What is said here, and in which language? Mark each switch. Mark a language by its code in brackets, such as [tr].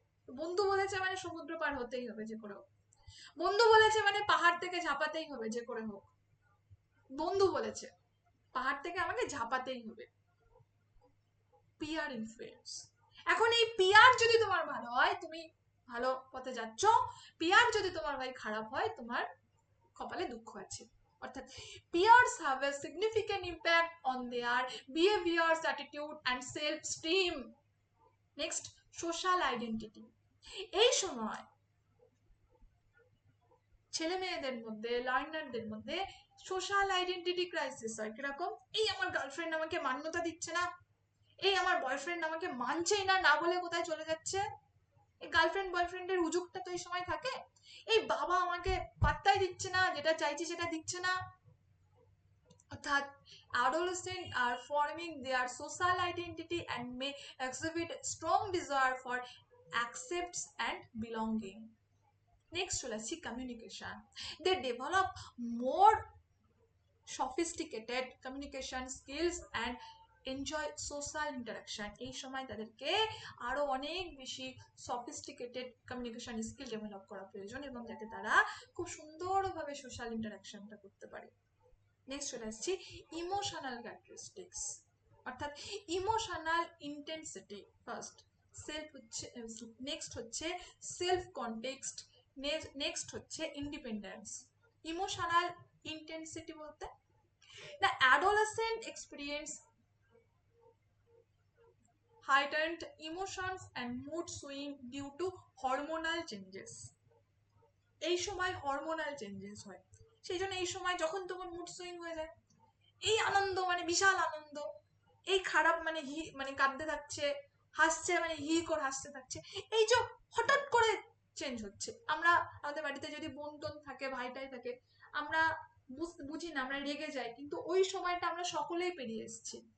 [bn] বন্ধু বলেছে মানে সমুদ্র পার হতেই হবে যে করে হোক। বন্ধু বলেছে মানে পাহাড় থেকে ঝাঁপাতেই হবে যে করে হোক। বন্ধু বলেছে পাহাড় থেকে আমাকে ঝাঁপাতেই হবে। Peer influence. এখন এই পিয়ার যদি তোমার ভালো হয় তুমি ভালো পথে যাচ্ছ, পিয়ার যদি তোমার ভাই খারাপ হয় তোমার কপালে দুঃখ আছে। [en] অর্থাৎ peers have a significant impact on their behaviors, attitude and self-esteem. Next, social identity. [bn] এই সময় ছেলে মেয়েদের মধ্যে, লার্নারদের মধ্যে সোশ্যাল আইডেন্টিটি ক্রাইসিস হয়। কিরকম? এই আমার গার্লফ্রেন্ড আমাকে মান্যতা দিচ্ছে না, এই আমার বয়ফ্রেন্ড আমাকে মানছেই না, না বলে কোথায় চলে যাচ্ছে। এই গার্লফ্রেন্ড বয়ফ্রেন্ডের উজুকটা তো এই সময় থাকে। এই বাবা আমাকে পাত্তাই দিচ্ছে না, যেটা চাইছি সেটা দিচ্ছে না। [en] অর্থাৎ adolescents are forming their social identity and may exhibit strong desire for acceptance and belonging. Next [bn] চলে আসছি [en] communication. They develop more sophisticated communication skills and enjoy social interaction. [bn] এই সময় তাদেরকে আরো অনেক বেশি সফিস্টিকেটেড কমিউনিকেশন স্কিল ডেভেলপ করা প্রয়োজন, এবং যাতে তারা খুব সুন্দরভাবে সোশ্যাল ইন্টারাকশনটা করতে পারে। নেক্সট চলে আসছি ইমোশনাল ক্যারেক্টারিস্টিক্স, অর্থাৎ ইমোশনাল ইন্টেন্সিটি ফার্স্ট। সেলফ হচ্ছে, নেক্সট হচ্ছে সেলফ কনটেক্সট, নেক্সট হচ্ছে ইন্ডিপেন্ডেন্স। [en] Emotional intensity বলতে the adolescent experience heightened emotions and mood swing due to hormonal changes. [bn] এই সময় হরমোনাল চেঞ্জেস হয়, সেই জন্য এই সময় যখন তখন মুড সুইং হয়ে যায়। এই আনন্দ মানে বিশাল আনন্দ, এই খারাপ মানে হি মানে কাঁদতে থাকছে, হাসছে মানে হি করে হাসতে থাকছে, এই যে হঠাৎ করে চেঞ্জ হচ্ছে। আমরা আমাদের বাড়িতে যদি বোন টোন থাকে, ভাইটাই থাকে, আমরা বুঝি না, আমরা রেগে যাই, কিন্তু ওই সময়টা আমরা সকলেই পেরিয়ে এসেছি।